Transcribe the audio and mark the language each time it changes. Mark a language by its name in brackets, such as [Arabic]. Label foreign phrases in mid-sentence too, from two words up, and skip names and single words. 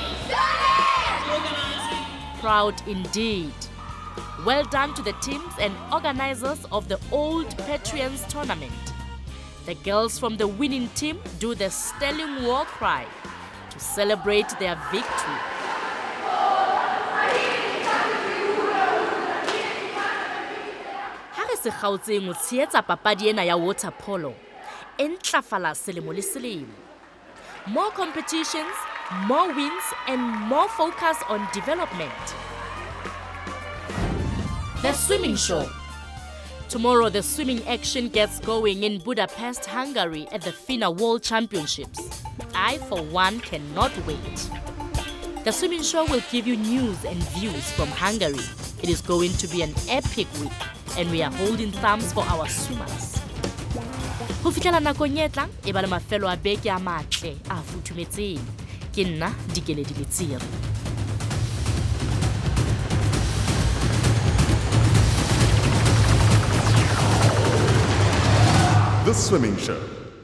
[English] Proud indeed. Well done to the teams and organizers of the Old Petrians tournament. The girls from the winning team do the Sterling war cry to celebrate their victory. [Southern Sotho] Ha re se Gauteng o tshehetsa papadi ena ya [English] water polo, [Southern Sotho] e ntlafala selemo le selemo. [English] More competitions, more wins, and more focus on development. The Swimming Show. Tomorrow, the swimming action gets going in Budapest, Hungary at the FINA World Championships. I, for one, cannot wait. The Swimming Show will give you news and views from Hungary. It is going to be an epic week, and we are holding thumbs for our swimmers. [Southern Sotho] Ho fihlela nakong e tlang, e ba le mafelo a beke a matle a futhumetseng. Ke nna Dikeledi Letsiri. [English] The Swimming Show.